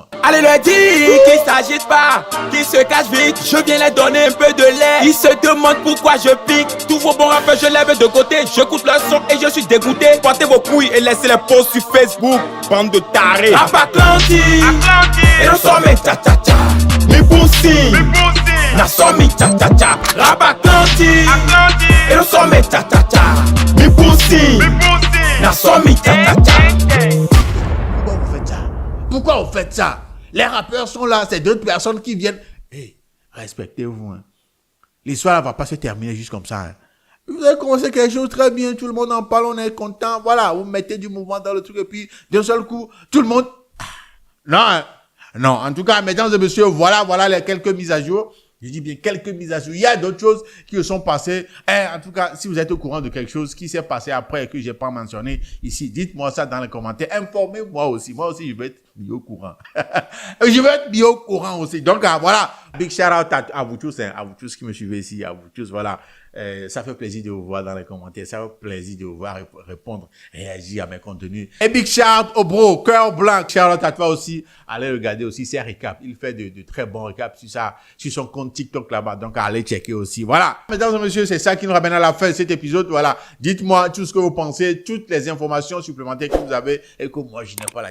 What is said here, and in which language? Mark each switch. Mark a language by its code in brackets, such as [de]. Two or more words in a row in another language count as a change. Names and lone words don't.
[fr] Allez le dire, qui s'agite pas, qui se cache vite. Je viens les donner un peu de lait. Ils se demandent pourquoi je pique. Tous vos bons rappeurs, je lève de côté. J'écoute leur son et je suis dégoûté. Portez vos couilles et laissez les posts sur Facebook. Bande de tarés. Rap Atlantique. Et nous sommes cha-cha-cha. [ln] Mi boussi. Nasomi cha-cha-cha. [fr] Rap Atlantique. Et nous sommes cha-cha-cha. [ln] Mi boussi. Nasomi cha-cha-cha. [fr] Pourquoi vous faites ça? Les rappeurs sont là, c'est d'autres personnes qui viennent. Respectez-vous. Hein. L'histoire ne va pas se terminer juste comme ça. Hein. Vous avez commencé quelque chose très bien, tout le monde en parle, on est content. Voilà, vous mettez du mouvement dans le truc et puis d'un seul coup, tout le monde... Non, hein. Non, en tout cas, mesdames et messieurs, voilà les quelques mises à jour. Je dis bien quelques mises à jour. Il y a d'autres choses qui se sont passées. En tout cas, si vous êtes au courant de quelque chose qui s'est passé après et que j'ai pas mentionné ici, dites-moi ça dans les commentaires. Informez-moi aussi. Moi aussi, je vais être mis au courant. Je vais être mis au courant aussi. Donc, voilà. [en] Big shout out [fr] à vous tous, à vous tous qui me suivez ici, à vous tous, voilà. Ça fait plaisir de vous voir dans les commentaires. Ça fait plaisir de vous voir répondre, réagir à mes contenus. Et [en] big shout out [fr] au bro, cœur blanc. [en] Shout out [fr] à toi aussi. Allez regarder aussi ses récaps. Il fait de très bons récaps sur son compte TikTok là-bas. Donc, allez checker aussi. Voilà. Mesdames et messieurs, c'est ça qui nous ramène à la fin de cet épisode. Voilà. Dites-moi tout ce que vous pensez, toutes les informations supplémentaires que vous avez et que moi, je n'ai pas là.